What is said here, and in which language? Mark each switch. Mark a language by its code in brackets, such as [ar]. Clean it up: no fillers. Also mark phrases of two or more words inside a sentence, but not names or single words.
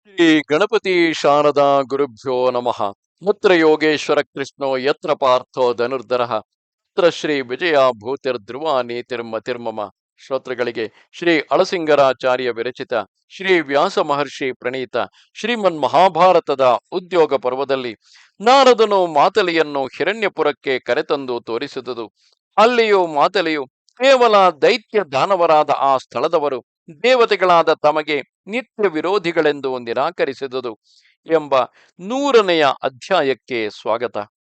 [sa] ಶ್ರೀ ಗಣಪತಿ ಶಾರದಾ ಗುರುಭ್ಯೋ ನಮಃ. ಯತ್ರ ಯೋಗೇಶ್ವರ ಕೃಷ್ಣೋ ಯತ್ರ ಪಾರ್ಥೋ ಧನುರ್ಧರಃ ತತ್ರ ಶ್ರೀ ವಿಜಯ ಭೂತಿರ್ಧ್ರುವ ನೀತಿರ್ಮತಿರ್ಮಮ. [kn] ಶ್ರೋತೃಗಳಿಗೆ ಶ್ರೀ ಅಳಸಿಂಗರಾಚಾರ್ಯ ವಿರಚಿತ ಶ್ರೀ ವ್ಯಾಸ ಮಹರ್ಷಿ ಪ್ರಣೀತ ಶ್ರೀಮನ್ ಮಹಾಭಾರತದ ಉದ್ಯೋಗ ಪರ್ವದಲ್ಲಿ ನಾರದನು ಮಾತಲಿಯನ್ನು ಹಿರಣ್ಯಪುರಕ್ಕೆ ಕರೆತಂದು ತೋರಿಸಿದುದು. ಅಲ್ಲಿಯೂ ಮಾತಲಿಯು ಕೇವಲ ದೈತ್ಯ ದಾನವರಾದ ಆ ಸ್ಥಳದವರು ದೇವತೆಗಳಾದ ತಮಗೆ ನಿತ್ಯ ವಿರೋಧಿಗಳೆಂದು ನಿರಾಕರಿಸಿದುದು ಎಂಬ 100ನೆಯ ಅಧ್ಯಾಯಕ್ಕೆ ಸ್ವಾಗತ.